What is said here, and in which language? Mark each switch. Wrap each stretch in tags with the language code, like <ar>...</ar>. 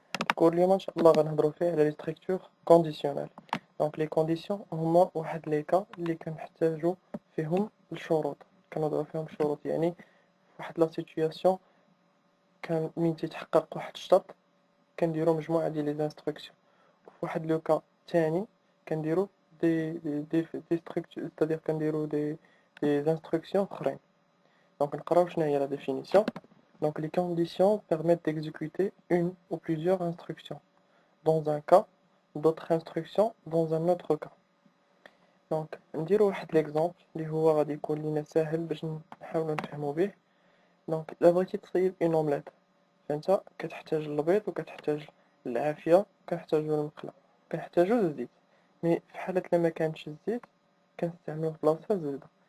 <ar>الكور اليوم ان شاء الله غنهضروا فيه على لي ستركتور كونديسيونيل. دونك لي كونديسيون هما واحد لي كا اللي كنحتاجو فيهم الشروط، كنوضعو فيهم الشروط، يعني واحد لا سيتوياسيون كان من تيتحقق واحد الشرط كنديرو مجموعة ديال لي انستركسيون. واحد لو كا ثاني كنديرو دي ستركتور، c'est-à-dire كنديرو دي انستركسيون اخرين. دونك نقراو شنو هي لا ديفينيسيون.</ar> <fr>Donc les conditions permettent d'exécuter une ou plusieurs instructions dans un cas, d'autres instructions dans un autre cas.</fr> <ar>Donc نديرو واحد l'exemple اللي هو غادي يكون لينا ساهل باش نحاولو نفهمو به. دونك الا بغيتي تصيب اون اومليت، فانت كتحتاج البيض وكتحتاج العافيه وكنحتاجو المقله كنحتاجو الزيت. مي في حاله لما كانش الزيت كنستعملو في بلاصه الزبده.</ar>